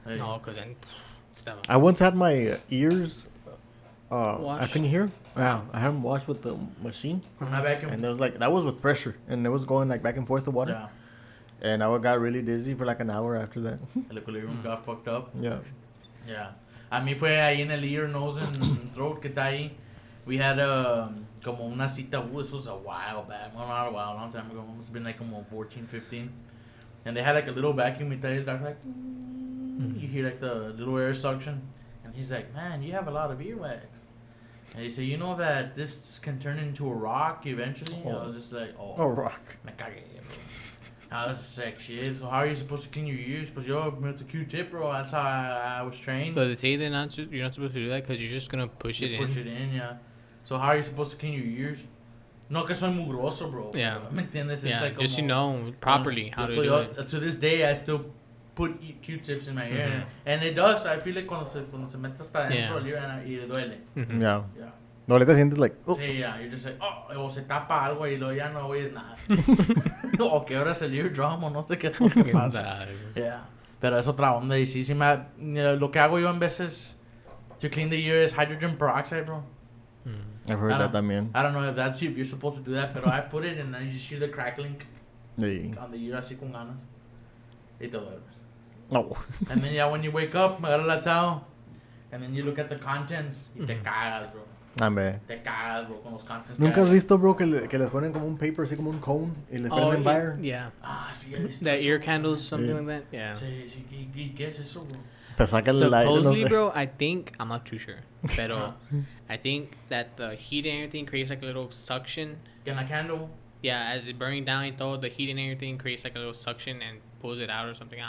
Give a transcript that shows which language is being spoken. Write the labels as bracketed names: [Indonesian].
[English] No, because then. I once had my ears. I couldn't hear. Yeah, I had them washed with the machine, and there was like that was with pressure, and it was going like back and forth the water. Yeah. And I got really dizzy for like an hour after that. El equilibrium got fucked up. Yeah. Yeah. [Spanish] A mí fue ahí en el [English] ear, nose, and throat [Spanish] que está ahí. [English] We had [Spanish] como una cita. [English] This was a while back. Well, not a while, a long time ago. It must have been like [Spanish] como [English] 14, 15. And they had like a little vacuum. [Spanish] Y [English] they're like, you hear like the little air suction. And he's like, man, you have a lot of earwax. And he said, you know that this can turn into a rock eventually? I was just like, a rock. [Spanish] Me cagué, bro. [English] I was just like, shit, so how are you supposed to clean your ears? [Spanish] Pues yo, [English] with a Q-tip, bro, that's how I was trained. But they say you're not supposed to do that because you're just going to push it in. Push it in, yeah. So how are you supposed to clean your ears? [Spanish] No que soy mugroso, bro. [English] Yeah. [Spanish] ¿Me entiendes? [English] Yeah, like just you know properly how to do it. To this day, I still put Q-tips in my ear. And it does. I feel like [Spanish] cuando se mete hasta dentro del ear y le duele. [English] Yeah. Yeah. [Spanish] No, le te sientes [English] like... [Spanish] Oh. Sí, [English] yeah. You're just like, [Spanish] o se tapa algo y luego ya no oyes nada. O que ahora es el [English] eardrum [Spanish] o no sé qué pasa. [English] Yeah. [Spanish] Pero es otra onda. Y sí, lo que hago yo en veces [English] to clean the ear is hydrogen peroxide, [Spanish] bro. [English] I've heard that [Spanish] también. [English] I don't know if you're supposed to do that, [Spanish] pero [English] I put it and then you just hear the crackling on the ear [Spanish] así con ganas. Y te duermes. No. [English] And then when you wake up, [Spanish] me agarra la [English] towel. And then you look at the contents [Spanish] y te cagas, [English] bro. [Spanish] Te cagas, bro, con los [English] contents. [Spanish] ¿Nunca has visto, bro, que les ponen como un [English] paper, [Spanish] así como un [English] cone, [Spanish] y le prenden [English] fire? Yeah. [Spanish] Sí, he visto [English] that ear candles, something like that? Yeah. [Spanish] Sí, ¿y qué es eso, bro? Te saca el aire, no [English] Supposedly, [Spanish] sé. [English] bro, I think, I'm not too sure, [Spanish] pero [English] I think that the heat and everything creates like a little suction. [Spanish] En la [English] candle? Yeah, as it burning down and all, the heat and everything creates like a little suction and pulls it out or something.